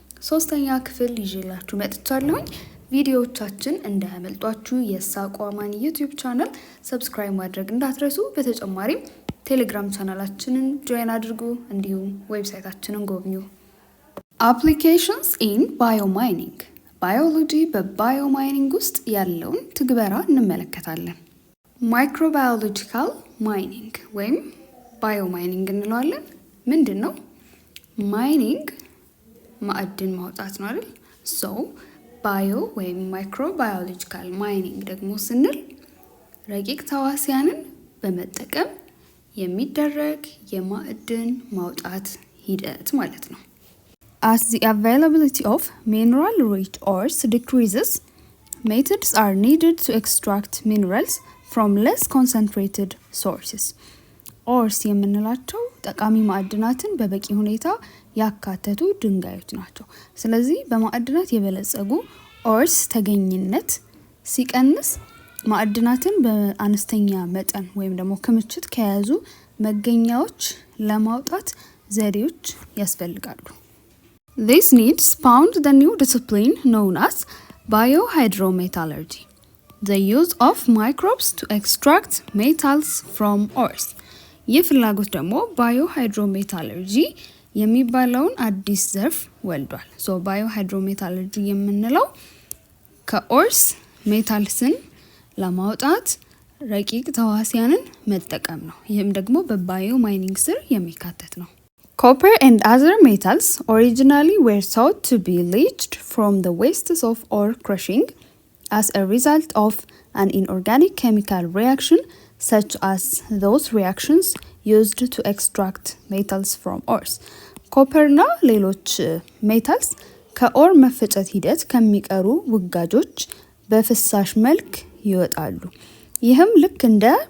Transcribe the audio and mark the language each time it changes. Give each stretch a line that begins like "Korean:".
Amharic: ሶስተኛ ክፍል ይዤላችሁ መጥቻለሁኝ። ቪዲዮዎቻችን እንዳያመልጧችሁ የሳቋማን ዩቲዩብ ቻናል ሰብስክራይብ ማድረግ እንዳትረሱ። በተጨማሪም ቴሌግራም ቻናላችንን ጆይን አድርጉ፣ እንዲሁም ዌብሳይታችንን ጎብኙ። አፕሊኬሽንስ ኢን ባዮማይኒንግ፣ ባዮሎጂ በባዮማይኒንግ ውስጥ ያለውን ትግበራ እንመለከታለን። ማይክሮባዮሎጂካል ማይኒንግ ወይም ባዮማይኒንግ እንለዋለን። ምንድን ነው? ማይኒንግ ማዕድን ማውጣት ነው አይደል? ሶ ባዮ ወይም ማይክሮባዮሎጂካል ማይኒንግ ደግሞ ስንል ረቂቅ ተዋሲያንን በመጠቀም የሚደረግ የማዕድን ማውጣት ሂደት ማለት ነው።
English: As the availability of mineral-rich ores decreases, methods are needed to extract minerals from less concentrated sources.
Amharic: ኦርስ የምንላቸው ጠቃሚ ማዕድናትን በበቂ ሁኔታ ያካተቱ ድንጋዮች ናቸው። ስለዚህ በማዕድናት የበለጸጉ ኦርስ ተገኝነት ሲቀንስ ማዕድናትን በአነስተኛ መጠን ወይም ደግሞ ክምችት ከያዙ መገኛዎች ለማውጣት ዘዴዎች ያስፈልጋሉ።
English: This needs spawned the new discipline known as biohydrometallurgy, the use of microbes to extract metals from ores.
Amharic: ይህ ፍላጎት ደግሞ ባዮሃይድሮሜታለርጂ የሚባለውን አዲስ ዘርፍ ወልዷል። ባዮሃይድሮሜታለርጂ የምንለው ከኦርስ ሜታልስን ለማውጣት ረቂቅ ተዋሲያንን መጠቀም ነው። ይህም ደግሞ በባዮ ማይኒንግ ስር የሚካተት ነው።
English: Copper and other metals originally were thought to be leached from the wastes of ore crushing as a result of an inorganic chemical reaction such as those reactions used to extract metals from ores.
Amharic: ኮፐርና ሌሎች ሜታልስ ከኦር መፈጨት ሂደት ከሚቀሩ ውጋጆች በፍሳሽ መልክ ይወጣሉ። ይህም ልክ እንደ